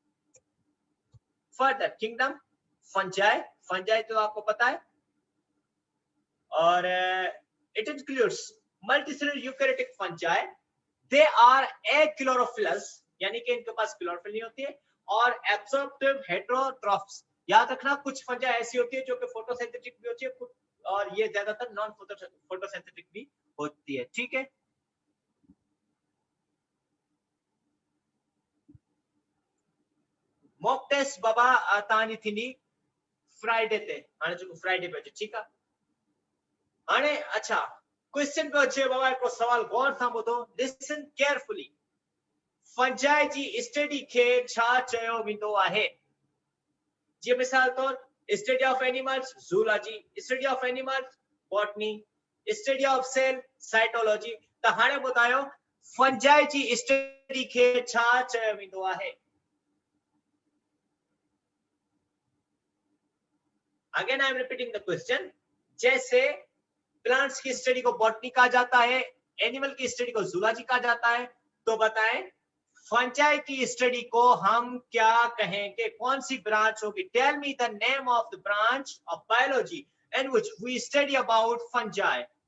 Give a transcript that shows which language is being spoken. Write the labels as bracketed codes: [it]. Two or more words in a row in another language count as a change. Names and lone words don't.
[en] further kingdom fungi [hi] तो आपको पता है और [en] it includes multicellular eukaryotic fungi they are achlorophyllous [hi] यानी कि इनके पास क्लोरोफिल नहीं होती है और [en] absorptive heterotrophs [hi] याद रखना कुछ फंजाई ऐसी होती है जो कि फोटोसिंथेटिक भी होती है और ये ज्यादातर [en] non photosynthetic [hi] भी होती है ठीक है [en] mock test [sd] बाबा तानी थींदी फ्राइडे ते हाणे जो फ्राइडे पे ठीक है हाणे अच्छा क्वेश्चन पे अचे बाबा को सवाल गौर सां ॿुधो [en] listen carefully [sd] फंजाई जी स्टडी खे छा चयो वेंदो आहे जी मिसाल तौर [en] study of animals zoology study of animals botany study of cell cytology [sd] त हाणे ॿुधायो फंजाई जी स्टडी खे छा चयो वेंदो आहे [en] again I am repeating the question [hi] जैसे प्लांट्स की स्टडी को बॉटनी कहा जाता है एनिमल की स्टडी को ज़ूलॉजी कहा जाता है तो बताएं फंजाई की स्टडी को हम क्या कहेंगे कौन सी ब्रांच होगी [en] tell me the name of the branch of biology in which we study about fungi